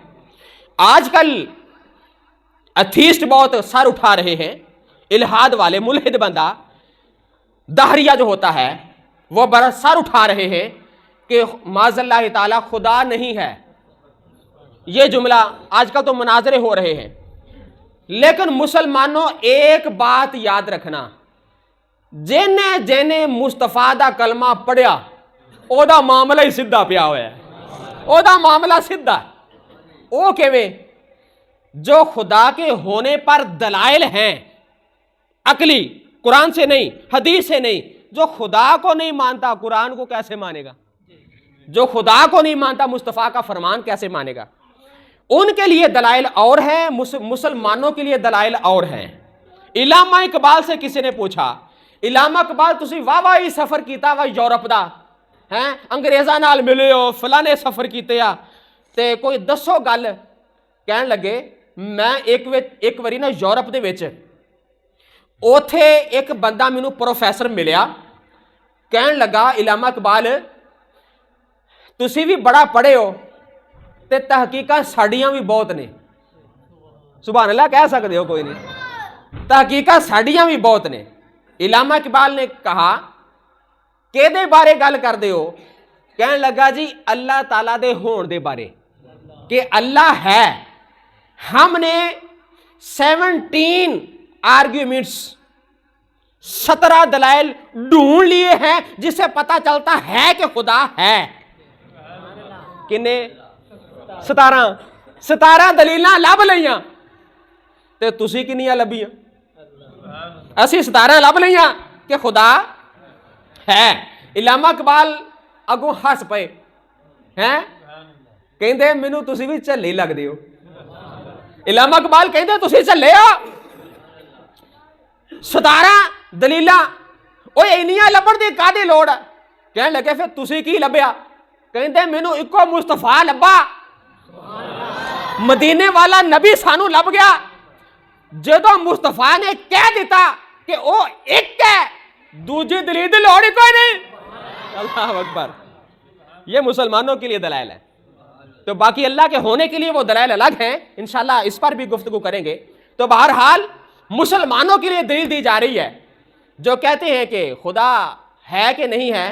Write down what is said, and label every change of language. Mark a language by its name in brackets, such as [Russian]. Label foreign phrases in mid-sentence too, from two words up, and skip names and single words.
[Urdu] آج کل ایتھیسٹ بہت سر اٹھا رہے ہیں، الہاد والے، ملحد بندہ، دہریہ جو ہوتا ہے، وہ بڑا سر اٹھا رہے ہیں کہ [Arabic] معاذ اللہ تعالی [Urdu] خدا نہیں ہے۔ یہ جملہ آج کل تو مناظرے ہو رہے ہیں، لیکن مسلمانوں ایک بات یاد رکھنا، [Punjabi] جن مصطفیٰ دا کلمہ پڑھیا او دا معاملہ ہی سیدھا پیا ہوا ہے، او دا معاملہ سیدھا۔ او کیویں؟ [Urdu] جو خدا کے ہونے پر دلائل ہیں عقلی، قرآن سے نہیں، حدیث سے نہیں، جو خدا کو نہیں مانتا قرآن کو کیسے مانے گا؟ جو خدا کو نہیں مانتا مصطفیٰ کا فرمان کیسے مانے گا؟ ان کے لیے دلائل اور ہیں، مسلمانوں کے لیے دلائل اور ہیں۔ علامہ اقبال سے کسی نے پوچھا، [Punjabi] علامہ اقبال تسی واہ ہی سفر کیتا وا یورپ دا، ہیں انگریزاں نال ملے ہو، فلانے سفر کیتے آ، تے کوئی دسو گل۔ کہن لگے میں ایک واری نا یورپ دے وچ، اوتھے ایک بندہ مینوں پروفیسر ملیا، کہن لگا علامہ اقبال تسی بھی بڑا پڑھے ہو تے تحقیقات ساڈیاں بھی بہت نے، [Arabic] سبحان اللہ [Punjabi] کہہ سکتے ہو کوئی نہیں، تحقیقات ساڈیاں بھی بہت نے۔ [Urdu] علامہ اقبال نے کہا کہ [Punjabi] دے بارے گل کر دے ہو؟ کہن لگا جی اللہ تعالیٰ دے ہون دے بارے، کہ اللہ ہے۔ [Urdu] ہم نے 17 آرگیومنٹس، 17 دلائل ڈھونڈ لیے ہیں جس سے پتہ چلتا ہے کہ خدا ہے۔ [Punjabi] کنے 17 دلیلاں لب لیاں، تے تسی کنیاں لبیاں؟ اسی 17 لب لیاں کہ خدا ہے۔ علامہ اقبال اگوں ہس پے ہیں، کہندے مینوں تسی بھی جھلے لگدے ہو۔ علامہ اقبال کہندے تسی جھلے ہو، 17 دلیلاں اوے اینیاں لبن دی کادی لوڑ؟ کہن لگے پھر تسی کی لبیا؟ کہندے مینوں اکو مصطفیٰ لبا، مدینے والا نبی سانو لب گیا۔ جدوں مصطفیٰ نے کہہ دیتا کہ او ایک ہے، دوجی دلیل دی لوڑ ہی کوئی نہیں۔ [Arabic] اللہ اکبر۔ [Urdu] یہ مسلمانوں کے لیے دلائل ہے، تو باقی اللہ کے ہونے کے لیے وہ دلائل الگ ہیں، انشاءاللہ اس پر بھی گفتگو کریں گے۔ تو بہرحال مسلمانوں کے لیے دلیل دی جا رہی ہے جو کہتے ہیں کہ خدا ہے کہ نہیں ہے۔